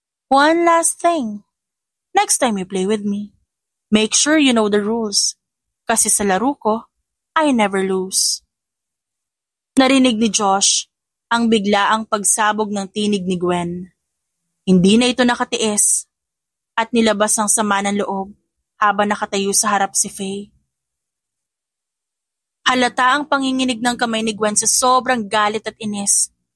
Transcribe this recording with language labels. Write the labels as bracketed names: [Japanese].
[English] One last thing. Next time you play with me, make sure you know the rules. [Filipino] Kasi sa laro ko, [English] I never lose. [Filipino] Narinig ni Josh ang biglaang pagsabog ng tinig ni Gwen. Hindi na ito nakatiis at nilabas ang sama ng loob habang nakatayo sa harap si Faye. Halata ang panginginig ng kamay ni Gwen sa sobrang galit at inis.